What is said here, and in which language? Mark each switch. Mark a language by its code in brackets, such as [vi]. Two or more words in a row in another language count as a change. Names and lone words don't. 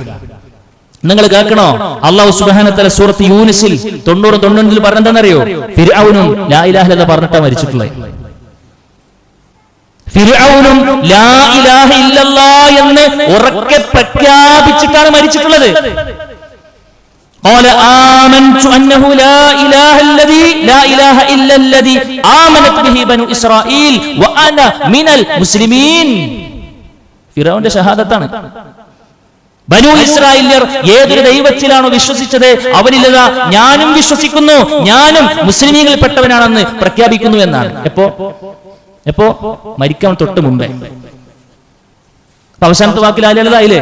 [ml] നിങ്ങൾ കേൾക്കണോ? [ar] الله سبحانه وتعالى [ml] സൂറത്ത് യൂനിസിൽ 90-99 പറഞ്ഞെന്താണെന്നറിയോ? ഫിർഔനും [ar] لا إله إلا الله [ml] പറഞ്ഞിട്ടാ മരിച്ചിട്ടുള്ളത്. ഫിർഔനും [ar] لا إله إلا الله [ml] എന്ന് ഉറക്കെ പ്രഖ്യാപിച്ചിട്ടാണ് മരിച്ചിട്ടുള്ളത്. قال آمنت أنه لا إله الذي لا إله إلا الذي آمنت به بنو إسرائيل وأنا من المسلمين. ഫിർഔന്റെ ഷഹാദത്താണ്. ബനൂ ഇസ്രായേല്യർ ഏതൊരു ദൈവത്തിലാണോ വിശ്വസിച്ചത് അവനില്ലതാ ഞാനും വിശ്വസിക്കുന്നു, ഞാനും മുസ്ലിമീങ്ങളിൽപ്പെട്ടവനാണെന്ന് പ്രഖ്യാപിക്കുന്നു എന്നാണ്. എപ്പോ മരിക്കാൻ തൊട്ട് മുമ്പേ. അവസാനത്തെ വാക്കിൽ ആയില്ലേ?